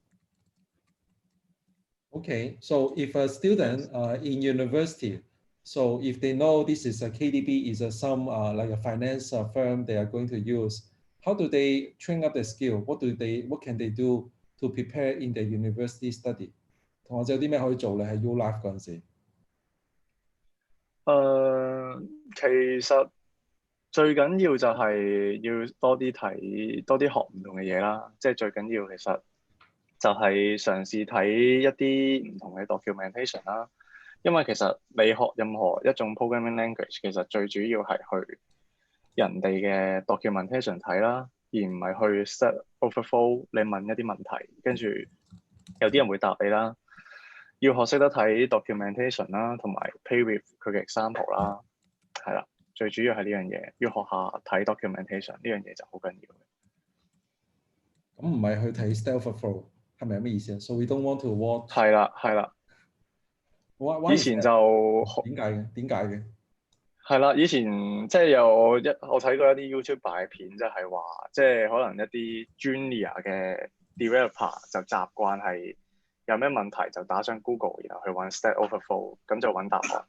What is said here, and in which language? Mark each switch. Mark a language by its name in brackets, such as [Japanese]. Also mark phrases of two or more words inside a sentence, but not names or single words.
[English] Okay, so if a student in university, so if they know this is a KDB is some like a finance firm they are going to use, how do they train up the skill? What can they do to prepare in the university study? [Cantonese] 同學仔有啲咩可以做咧？喺 U Life 嗰陣時。其實最緊要就係要多啲睇，多啲學唔同嘅嘢啦。即係最緊要其實就係嘗試睇一啲唔同嘅 documentation 啦。因為其實你學任何一種 [English] programming language， [Cantonese] 其實最主要係去人哋嘅 documentation 睇啦，而唔係去 Stack Overflow 你問一啲問題，跟住有啲人會答你啦。要學識得睇 documentation 啦，同埋 [English] play with [Cantonese] 佢嘅 example 啦，係啦，最主要係呢樣嘢，要學下睇 documentation 呢樣嘢就好緊要嘅。咁唔係去睇 Stack Overflow 係咪有咩意思啊 ？ [English] So we don't want to watch。 [Cantonese] 係啦，係啦。以前就點解嘅？係啦，以前即係我睇過一啲 YouTube 嘅片，就係話即係可能一啲 junior 嘅 developer 就習慣係有咩問題就打上 Google， 然後去揾 Stack Overflow， 咁就揾答案。